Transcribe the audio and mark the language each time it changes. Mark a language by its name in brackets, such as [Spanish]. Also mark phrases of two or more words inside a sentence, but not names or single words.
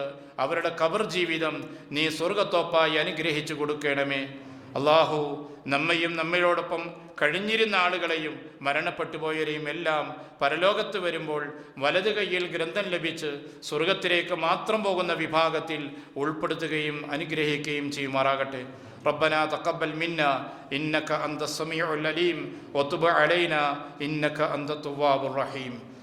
[Malayalam] അവരുടെ ഖബർ ജീവിതം നീ സ്വർഗത്തോപ്പായി അനുഗ്രഹിച്ചു കൊടുക്കണമേ. അള്ളാഹു നമ്മയും നമ്മളോടൊപ്പം കഴിഞ്ഞിരുന്ന ആളുകളെയും മരണപ്പെട്ടു പോയവരെയും എല്ലാം പരലോകത്ത് വരുമ്പോൾ വലതു കൈയിൽ ഗ്രന്ഥം ലഭിച്ച് സ്വർഗത്തിലേക്ക് മാത്രം പോകുന്ന വിഭാഗത്തിൽ ഉൾപ്പെടുത്തുകയും അനുഗ്രഹിക്കുകയും ചെയ്യുമാറാകട്ടെ. [Arabic] ربنا تقبل منا إنك أنت السميع العليم وتب علينا إنك أنت التواب الرحيم.